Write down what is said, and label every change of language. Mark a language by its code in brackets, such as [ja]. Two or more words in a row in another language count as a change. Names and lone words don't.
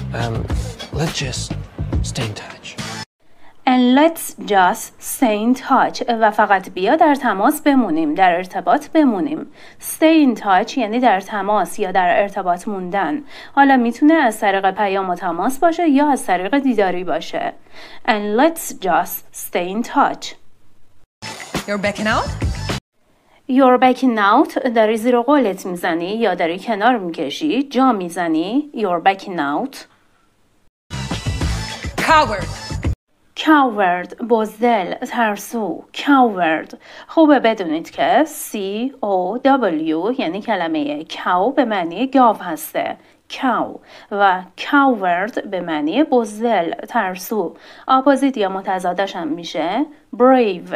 [en] Let's just stay in touch. And let's just stay in touch. [fa] و فقط بیا در تماس بمونیم، در ارتباط بمونیم. [en] Stay in touch [fa] یعنی در تماس یا در ارتباط موندن. حالا میتونه از طریق پیام و تماس باشه یا از طریق دیداری باشه. [en] And let's just stay in touch. You're backing out? You're backing out [fa] داری زیر قولت میزنی یا داری کنار میکشی، جا میزنی. [en] You're backing out. Coward. [fa] Coward بزدل، ترسو. Coward. خوبه بدونید که C-O-W یعنی کلمه cow به معنی گاو هسته. cow و coward به معنی بزدل، ترسو. اپوزیت یا متضادش هم میشه brave.